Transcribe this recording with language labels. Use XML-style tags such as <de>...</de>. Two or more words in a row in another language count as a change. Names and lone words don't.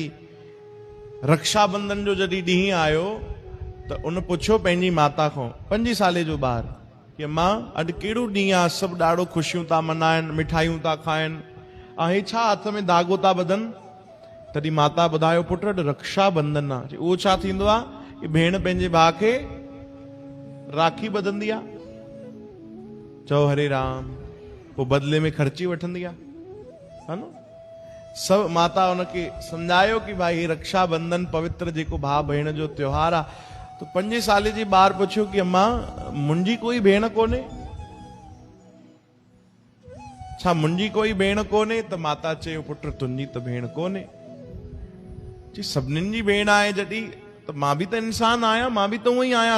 <sd>रक्षाबंधन जो जॾहिं ॾींहुं आयो त उन पुछियो पंहिंजी माता खां, 5 साले जो ॿार, कि मां अॼु कहिड़ो ॾींहुं आहे, सभु ॾाढो ख़ुशियूं था मनाइनि, मिठाइयूं था खाइनि, ऐं हे छा हथ में धागो था ॿधनि? तॾहिं माता ॿुधायो, पुट अॼु रक्षाबंधन आहे। उहो छा थींदो आहे कि भेण पंहिंजे भाउ खे राखी ॿधंदी आहे। चओ हरे राम, पोइ बदले में ख़र्ची वठंदी आहे, है न। सभु माता उनखे सम्झायो कि भाई रक्षाबंधन पवित्र जेको भाउ भेण जो त्योहार आहे। तो 5 साले जी ॿार पुछियो कि अम्मा मुंहिंजी कोई भेण कोन्हे, छा मुंहिंजी कोई भेण कोन्हे? त माता चयो, पुट तुंहिंजी त भेण कोन्हे। जी सभिनीनि जी भेण आहे जॾहिं, त मां बि त इंसान आहियां, मां बि त उहो ई आहियां।</sd>